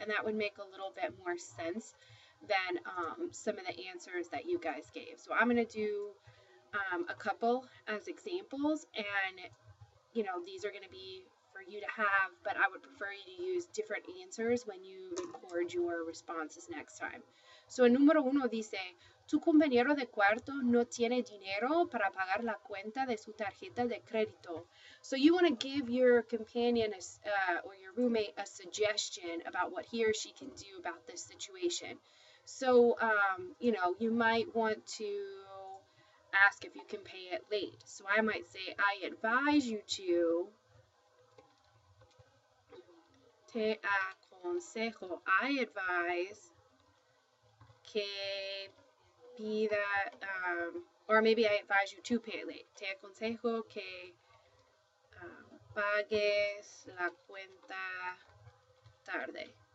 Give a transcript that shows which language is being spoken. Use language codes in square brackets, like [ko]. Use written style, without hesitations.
[en] And that would make a little bit more sense than some of the answers that you guys gave. So I'm going to do a couple as examples, and these are going to be for you to have, but I would prefer you to use different answers when you record your responses next time. [es] So el número uno dice, tu compañero de cuarto no tiene dinero para pagar la cuenta de su tarjeta de crédito. [en] So you want to give your companion or your roommate a suggestion about what he or she can do about this situation. So, you might want to ask if you can pay it late. So I might say, I advise you to, [es] te aconsejo, [en] I advise [es] que pida, [en] or maybe I advise you to pay it late. [es] Te aconsejo que pagues la cuenta tarde.